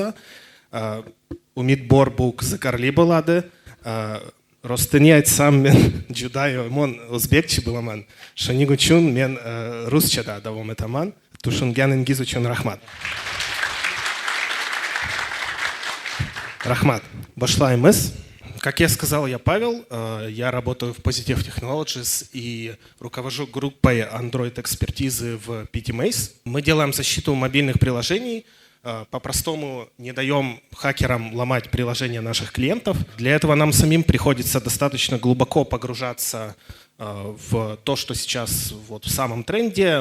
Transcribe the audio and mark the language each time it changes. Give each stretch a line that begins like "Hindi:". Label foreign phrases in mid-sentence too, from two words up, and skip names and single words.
Uzbek: Umid bor, bu qiziqarli bo'ladi. Rostini aytsam, men juda yomon o'zbekcha bilaman. Shuning uchun men ruschada davom etaman. Tushunganingiz uchun rahmat. Rahmat. Boshlaymiz.
Russian: Как я сказал, я Павел, я работаю в Positive Technologies и руковожу группой Android-экспертизы в PTMaze. Мы делаем защиту мобильных приложений, по-простому не даем хакерам ломать приложения наших клиентов. Для этого нам самим приходится достаточно глубоко погружаться в то, что сейчас вот в самом тренде.